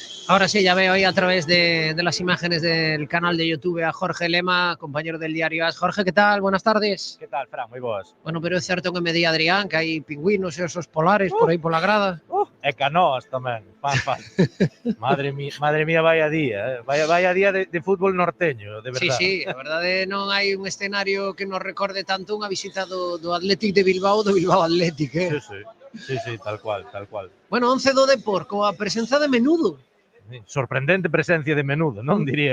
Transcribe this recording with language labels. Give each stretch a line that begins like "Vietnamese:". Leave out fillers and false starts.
Spanish: Ahora sí, ya veo ahí a través de las imágenes del canal de YouTube a Jorge Lema, compañero del diario AS. Jorge, ¿qué tal? Buenas tardes. ¿Qué tal, Fran? Muy boas. Bueno, pero es cierto que me di Adrián, que hay pingüinos y osos polares por ahí por la grada.
Galician: E canoas tamén, fan.
Spanish: Madre mía, vaya día, vaya día de fútbol norteño,
Galician: de verdade. Sí, a verdade non hai un escenario que nos recorde tanto unha visita do Athletic de Bilbao, do Bilbao Athletic, Sí, tal cual. Bueno, 11 do Depor, coa presenza de Menudo. Sorprendente presencia de Menudo, non diría.